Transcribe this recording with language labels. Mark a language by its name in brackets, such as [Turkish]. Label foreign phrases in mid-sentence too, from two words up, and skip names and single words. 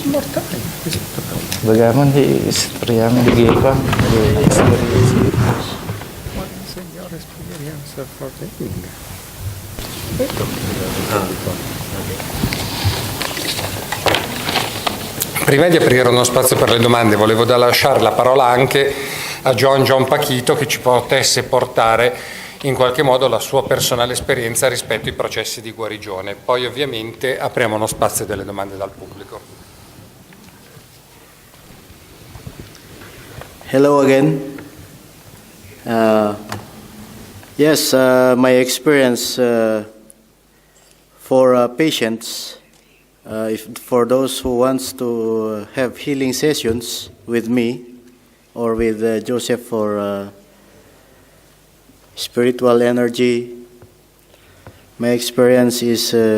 [Filipino] Bagaman di istorya mo di ko. [Italian] Prima di aprire uno spazio per le domande, volevo lasciare la parola anche a John Pachito, che ci potesse portare in qualche modo la sua personale esperienza rispetto ai processi di guarigione. Poi ovviamente apriamo uno spazio delle domande dal pubblico. [English] Hello again. Yes, my experience for patients, for those who wants to have healing sessions with me or with Joseph for spiritual energy, my experience is